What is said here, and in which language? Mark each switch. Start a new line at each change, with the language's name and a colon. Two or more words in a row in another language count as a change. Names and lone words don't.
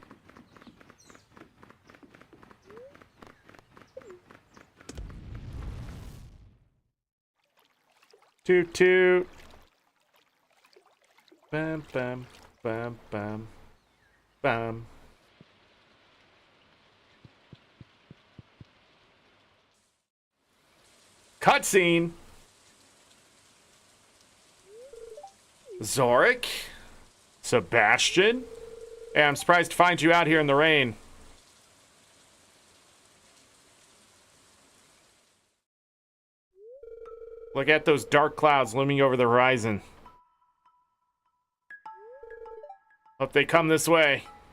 English: Toot toot. Bam bam bam bam bam. Cutscene. Zorric? Sebastian? Hey, I'm surprised to find you out here in the rain. Look at those dark clouds looming over the horizon. Hope they come this way.